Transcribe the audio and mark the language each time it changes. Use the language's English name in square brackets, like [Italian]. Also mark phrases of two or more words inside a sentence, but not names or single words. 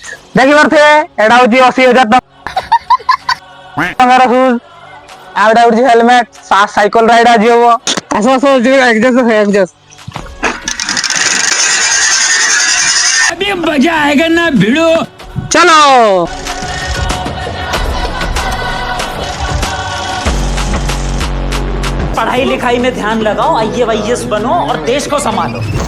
[Odia] ଦେଖି ପାରୁଥିବେ ଏଇଟା ହଉଛି 80,000 ଟଙ୍କାର ସୁଜ୍। ଆଉ ଏଇଟା ହଉଛି ହେଲମେଟ। [English] cycle ride [Odia] ଆଜି ହବ। ଆସ ଆସ ଯିବେ ଏକ୍ସଜଷ୍ଟ। [Hindi] अभी मजा आएगा ना भिड़ो। चलो पढ़ाई लिखाई में ध्यान लगाओ, आईएएस बनो और देश को संभालो।